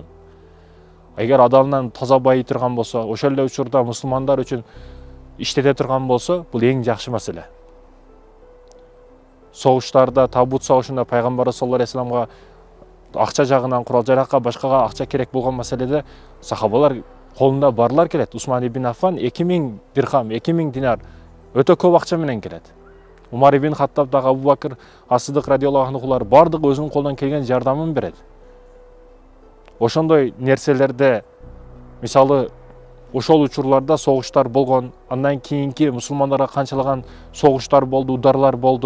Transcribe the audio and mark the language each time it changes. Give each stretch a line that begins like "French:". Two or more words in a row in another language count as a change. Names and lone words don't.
Kyrgyz: Эгер адалынан таза байый турган болсо, ошол эле учурда мусулмандар үчүн иштете турган болсо, бул эң жакшы маселе. Согуштарда, Табут согушунда Пайгамбар
Arabic: صلى الله عليه وسلم
Kyrgyz: акча жагынан, курал жаракка, башкага акча керек болгон маселеде сахабалар колунда барлар келет. Усман ибн Аффан 2000 дирхам, 2000 динар өтө көп акча менен келет. Умар ибн Хаттаб дагы, Абу Бакыр Ас-Сидик
Arabic: رضي الله عنهم
Kyrgyz: бардыгы өзүнүн колунан келген жардамын берет. Ошондой нерселерде, мисалы, ошол учурларда согуштар болгон, андан кийинки мусулмандарга канчалаган согуштар болду, ударлар болду.